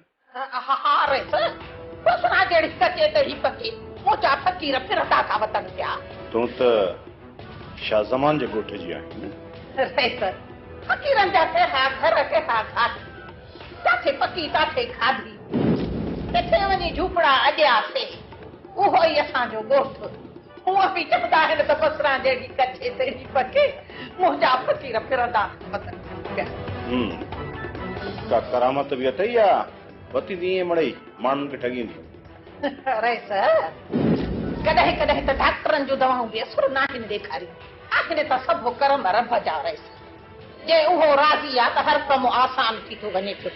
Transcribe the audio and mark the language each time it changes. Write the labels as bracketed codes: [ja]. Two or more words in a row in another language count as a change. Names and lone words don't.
[sd] हाँ रे सर, बसना जड़ी कचे तड़ी पके मोचा फकीर फिरता था वतन क्या। तू तो शाहजमान जे गोठे जी आई ना? रे सर, फकीरन जाते हा घर के हा खाती, ताथे पकी ताथे खाधी। इथे वनी झूपड़ा अॼा से, उहो ही असांजो गोठ। हुआ भी चवंदा आहिनि त बसना जड़ी कचे तड़ी पके मोचा फकीर फिरता वतन क्या। का करामत भी अथई या वती दी मड़ई माण्हुनि खे ठगींदी? अरे सर, कॾहिं कॾहिं त डॉक्टरनि जूं दवाऊं बि असुर नाहिनि ॾेखारी। आखिर त सभु कर्म रब जा रहिस। जे उहो राज़ी आहे त हर कमु आसान थी थो वञे पियो।